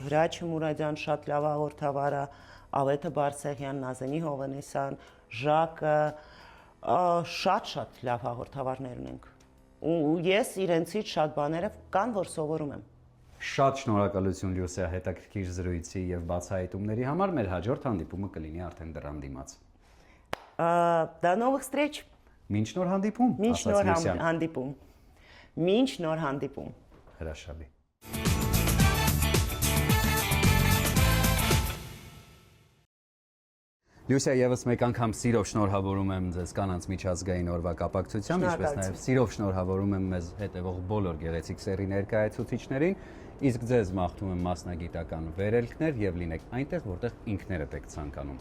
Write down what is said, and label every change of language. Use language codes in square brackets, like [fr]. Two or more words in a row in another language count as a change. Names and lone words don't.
[hy] Վրաչ Մուրադյան շատ լավ հաղորդավար է, Ավետը Բարսեղյան, Նազենի Հովանեսյան, Ժակը շատ լավ հաղորդավարներ ունենք ու ես իրենցից շատ բաները կան, որ совորում եմ։ Շատ շնորհակալություն Լյուսիա հետաքրքիր զրույցի եւ բացահայտումների համար, մեր հաջորդ հանդիպումը կլինի արդեն դրան դիմաց։ [ru] До новых встреч։ [hy] Մինչ նոր հանդիպում։ Մինչ նոր հանդիպում։ Մինչ նոր հանդիպում։ Հրաշալի։ Լյուսիա, եւս մեկ անգամ սիրով շնորհավորում եմ ձեզ կանանց միջազգային օրվա կապակցությամբ, ինչպես նաեւ սիրով շնորհավորում եմ մեզ հետևող բոլոր գեղեցիկ սերի ներկայացուցիչներին, իսկ ձեզ մաղթում եմ մասնագիտական վերելքներ եւ լինեք այնտեղ, որտեղ ինքներդ եք ցանկանում։